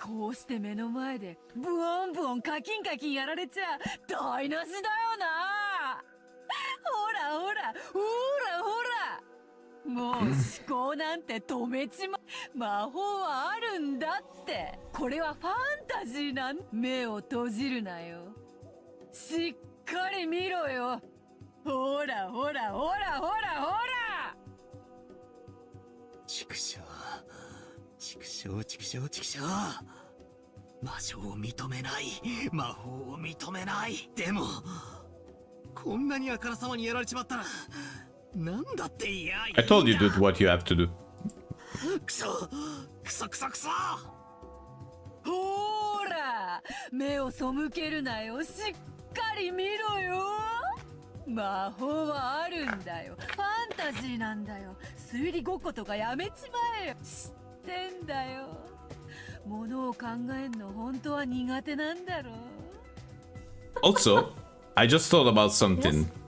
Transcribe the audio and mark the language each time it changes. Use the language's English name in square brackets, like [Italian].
[Japanese] こうして目の前でブオンブオンカキンカキンやられちゃ台無しだよな。ほらほらほらほら、もう思考なんて止めちま。魔法はあるんだって。これはファンタジーなん。目を閉じるなよ。しっかり見ろよ。ほらほらほらほらほら。畜生畜生畜生畜生。魔女を認めない、魔法を認めない。でもこんなにあからさまにやられちまったらなんだっていや。 [English] I told you to do what you have to do. [Japanese] クソクソクソクソ。ほら目を背けるなよ。しっかり見ろよ。魔法はあるんだよ。ファンタジーなんだよ。推理ごっことかやめちまえよ。知ってんだよ。ものを考えんの本当は苦手なんだろう。 [English] Also, I just thought about something.